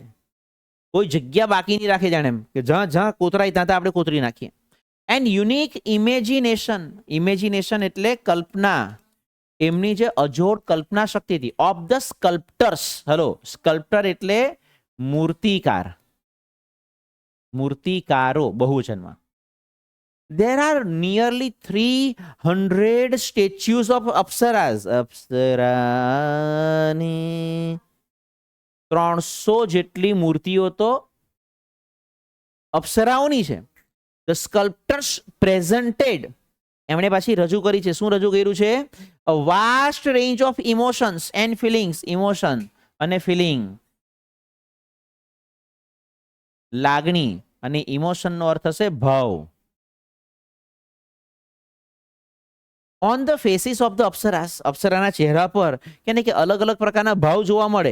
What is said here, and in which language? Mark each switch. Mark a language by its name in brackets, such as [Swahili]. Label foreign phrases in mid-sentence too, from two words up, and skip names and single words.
[Gujarati] કોઈ જગ્યા બાકી નહીં રાખે, જાણે એમ કે જ્યાં જ્યાં કોતરાય ત્યાં આપણે કોતરી નાખીએ. [English] and unique imagination, imagination [Gujarati] એટલે કલ્પના, એમની જે અજોડ કલ્પના શક્તિ હતી. [English] of the sculptors, [Gujarati] હેલો સ્કલ્પ્ટર એટલે મૂર્તિકાર, મૂર્તિકારો બહુવચનમાં. [English] There are nearly 300 statues of અપ્સરાસ. [Gujarati] અપ્સરાની 300 જેટલી મૂર્તિઓ તો અપ્સરાઓની છે. [English] The sculptors presented, [Gujarati] એમણે પાછી રજૂ કરી છે. શું રજૂ કર્યું છે? [English] A vast range of emotions and feelings. [Gujarati] ઇમોશન અને ફિલિંગ, લાગણી, અને ઇમોશન નો અર્થ હશે ભાવ. [English] on the faces of the apsaras, [Gujarati] અપ્સરાના ચહેરા પર કે અલગ અલગ પ્રકારના ભાવ જોવા મળે.